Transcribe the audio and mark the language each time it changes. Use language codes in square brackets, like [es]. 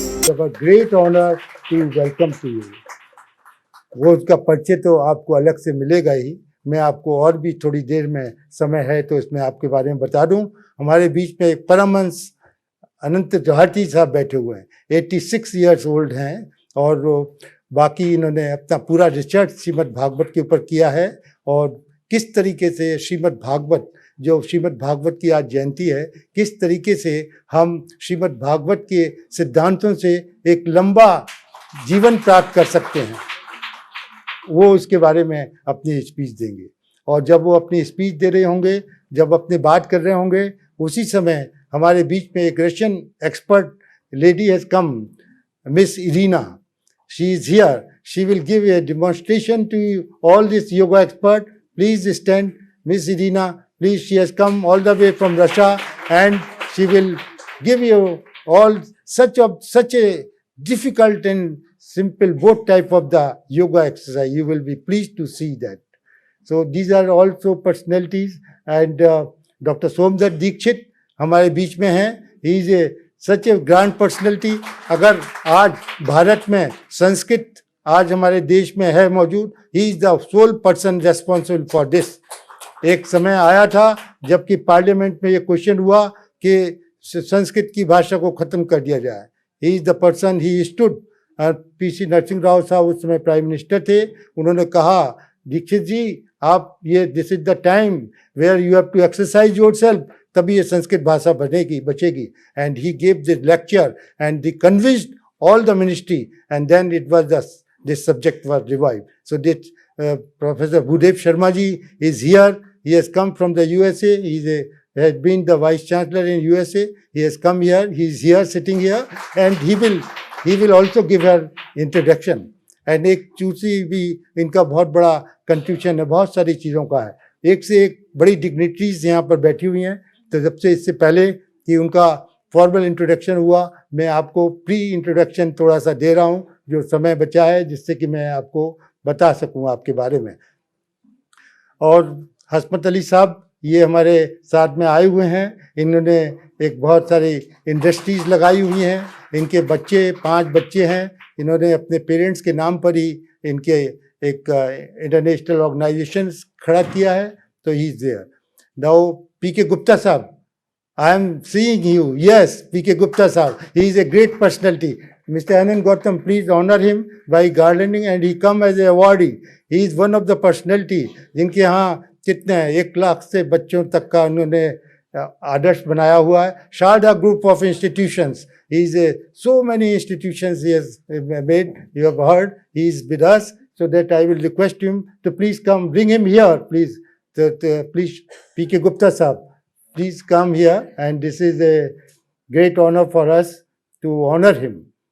[en] our great honor to welcome to you. [hi] वो उसका परिचय तो आपको अलग से मिलेगा ही, मैं आपको और भी थोड़ी देर में समय है तो इसमें आपके बारे में बता दूं। हमारे बीच में एक परमहंस अनंत जहाटी साहब बैठे हुए हैं, 86 ईयर्स ओल्ड हैं और बाकी इन्होंने अपना पूरा रिसर्च श्रीमद् भागवत के ऊपर किया है और किस तरीके से श्रीमद् भागवत, जो श्रीमद् भागवत की आज जयंती है, किस तरीके से हम श्रीमद् भागवत के सिद्धांतों से एक लंबा जीवन प्राप्त कर सकते हैं, वो उसके बारे में अपनी स्पीच देंगे। और जब वो अपनी स्पीच दे रहे होंगे, जब अपनी बात कर रहे होंगे, उसी समय हमारे बीच में एक Russian expert lady [en] has come, [hi] miss Irina. [en] She is here. She will give a demonstration to all this yoga expert. Please stand, miss Irina, please. She has come all the way from Russia and she will give you all such a difficult and simple both type of the yoga exercise. You will be pleased to see that. So these are also personalities and Dr. [hi] Somdat Dikshit हमारे बीच में हैं. [en] He is a such a grand personality. [hi] अगर आज भारत में संस्कृत आज हमारे देश में है मौजूद, [en] he is the sole person responsible for this. [hi] एक समय आया था जबकि पार्लियामेंट में ये क्वेश्चन हुआ कि संस्कृत की भाषा को खत्म कर दिया जाए. [en] He is the person, he stood. PC Narasimha Rao sahab [hi] उस समय प्राइम मिनिस्टर थे. उन्होंने कहा, दीक्षित जी आप ये [en] this is the time where you have to exercise yourself, [hi] तभी ये संस्कृत भाषा बचेगी. [en] And he gave this lecture and the convinced all the ministry and then it was this subject was revived. So this professor Bhudev Sharma ji is here. He has come from the USA. He is has been the vice chancellor in USA. He has come here. He is here, sitting here, and he will also give her introduction. [hi] And एक चूसी भी इनका बहुत बड़ा contribution है, बहुत सारी चीज़ों का है. एक से एक बड़ी डिग्निटरीज यहाँ पर बैठी हुई हैं. तो जब से इससे पहले कि उनका फॉर्मल इंट्रोडक्शन हुआ, मैं आपको प्री इंट्रोडक्शन थोड़ा सा दे रहा हूँ जो समय बचा है, जिससे कि मैं आपको बता सकूँ आपके बारे में. और हसमत अली साहब ये हमारे साथ में आए हुए हैं. इन्होंने एक बहुत सारी इंडस्ट्रीज लगाई हुई हैं. इनके बच्चे 5 बच्चे हैं. इन्होंने अपने पेरेंट्स के नाम पर ही इनके एक इंटरनेशनल ऑर्गेनाइजेशन खड़ा किया है. तो [en] He is there. Now PK Gupta sahab, I am seeing you. Yes, PK Gupta sahab, he is a great personality. Mr. Anand Gautam, please honor him by garlanding and he come as a awardee. He is one of the personality [hi] जिनके यहाँ कितने 1 लाख से बच्चों तक का उन्होंने आदर्श बनाया हुआ है. [en] Sharda group of institutions, he is so many institutions he has made. You have heard. He is with us, so that I will request him to please come. Bring him here, please. Please, P.K. Gupta sahab, please come here, and this is a great honor for us to honor him.